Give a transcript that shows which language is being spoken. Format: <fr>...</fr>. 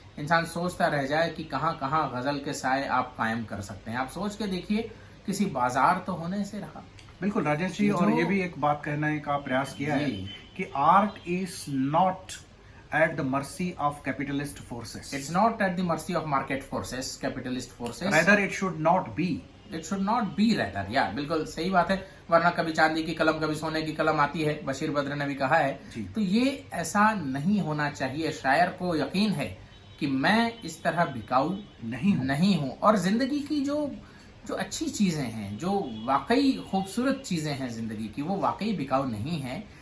<hi>इंसान सोचता रह जाए कि कहाँ कहाँ गजल के साए आप कायम कर सकते हैं। आप सोच के देखिए, किसी बाजार तो होने से रहा। बिल्कुल राजेश जी, और ये भी एक बात कहने का प्रयास किया है कि</hi> <en>Art is not at the mercy of capitalist forces. It's not at the mercy of market forces, capitalist forces. Rather, it should not be. It should not be rather.</en> <hi>Yeah, बिल्कुल सही बात है। वरना कभी चांदी की कलम, कभी सोने की कलम आती है, बशीर बद्र ने भी कहा है। तो ये ऐसा नहीं होना चाहिए। शायर को यकीन है कि मैं इस तरह बिकाऊ नहीं हूँ, और जिंदगी की जो अच्छी चीजें हैं, जो वाकई खूबसूरत चीजें हैं जिंदगी की, वो वाकई बिकाऊ नहीं है।</hi>